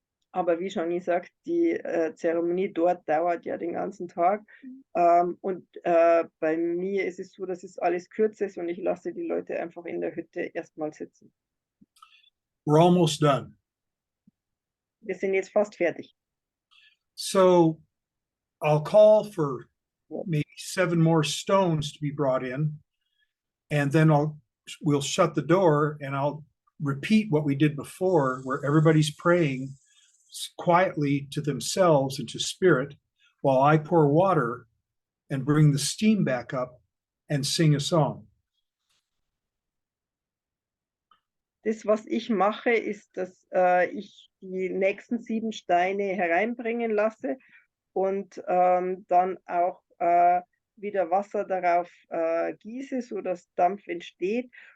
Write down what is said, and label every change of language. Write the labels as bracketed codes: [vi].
[de] Aber wie schon gesagt, die Zeremonie dort dauert ja den ganzen Tag. Und bei mir ist es so, dass es alles kürzer ist und ich lasse die Leute einfach in der Hütte erstmal sitzen. [en] We're almost done. [de] Wir sind jetzt fast fertig. [en] So I'll call for maybe 7 more stones to be brought in, and then we'll shut the door and I'll repeat what we did before, where everybody's praying quietly to themselves and to spirit while I pour water and bring the steam back up and sing a song. [de] Das, was ich mache, ist, dass ich die nächsten 7 Steine hereinbringen lasse und dann auch wieder Wasser darauf gieße, sodass Dampf entsteht.